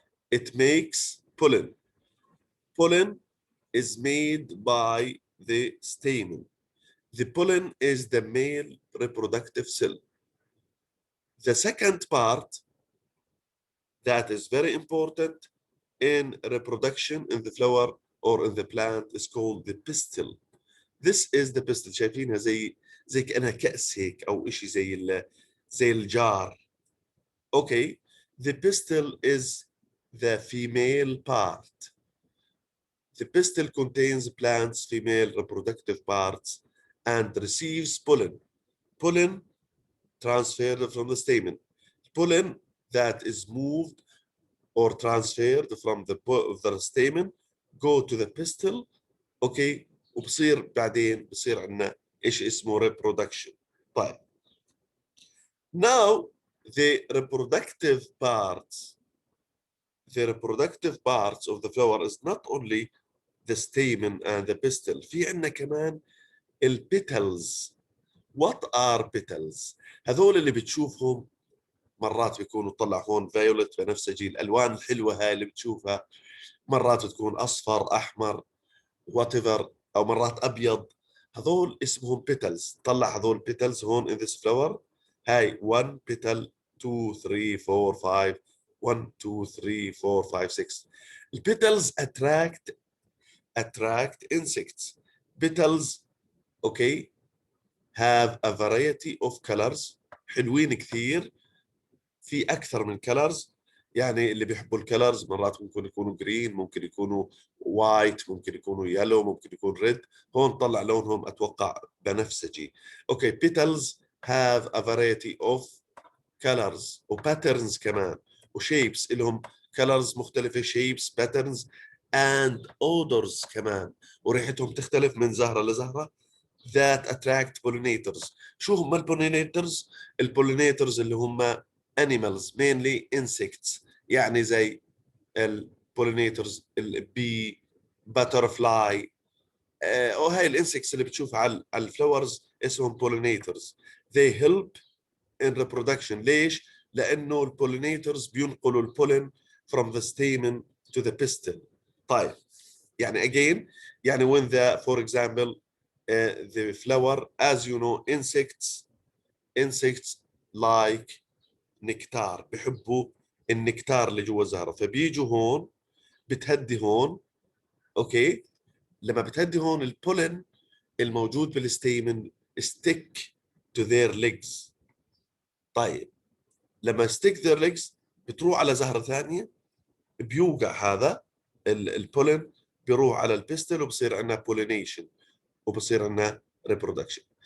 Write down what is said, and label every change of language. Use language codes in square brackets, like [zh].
[en] It makes pollen. Pollen is made by the stamen. The pollen is the male reproductive cell. The second part that is very important in reproduction in the flower or in the plant is called the pistil. This is the pistil. [ar] شايفينها زي كأنها كأس هيك أو إشي زي الجار. [en] Okay, the pistil is the female part. The pistil contains plant's female reproductive parts and receives pollen. Pollen transferred from the stamen. Pollen that is moved or transferred from the stamen go to the pistil. [ar] Okay, وبصير بعدين بصير عندنا ايش اسمه reproduction. [en] طيب now the reproductive parts the reproductive parts of the flower is not only the stamen and the pistil. [ar] في عندنا كمان البيتلز. [en] What are petals؟ [ar] هذول اللي بتشوفهم مرات بيكونوا طلع هون فيولت بنفسجي، الالوان الحلوه هاي اللي بتشوفها مرات تكون اصفر احمر [en] whatever [ar] او مرات ابيض، هذول اسمهم بيتلز. طلع هذول بيتلز هون in this flower. هاي 1 petal 2 3 4 5 1 2 3 4 5 6. [en] البيتلز attract insects. petals okay have a variety of colors. [ar] حلوين كثير، في اكثر من colors. يعني اللي بيحبوا الكلرز مرات ممكن يكونوا جرين، ممكن يكونوا وايت، ممكن يكونوا يلو، ممكن يكون ريد. هون طلع لونهم اتوقع بنفسجي. اوكي [en] petals have a variety of colors [ar] وباترنز كمان وشيبس، لهم colors مختلفة [en] shapes patterns and odors [ar] كمان، وريحتهم تختلف من زهرة لزهرة. [en] that attract pollinators. [ar] شو هم البولينيترز؟ البولينيترز اللي هم [en] animals mainly insects، [ar] يعني زي البولينيترز البي باترفلاي، وهي الانسكتس اللي بتشوفها على الفلاورز اسمهم pollinators. [en] they help in reproduction. [ar] ليش؟ لأنه البولينيترز بينقلوا البولين [en] from the stamen to the pistil. [ar] طيب يعني [en] again يعني when the for example the flower as you know insects like nectar، [ar] بيحبوا النكتار اللي جوا الزهرة، فبيجوا هون بتهدي هون. اوكي لما بتهدي هون البولين الموجود بالستيمن [en] stick to their legs. [ar] طيب لما [en] stick their legs [ar] بتروح على زهرة ثانية، بيوقع هذا البولين بيروح على البستل وبصير عندنا pollination وبصير عندنا reproduction.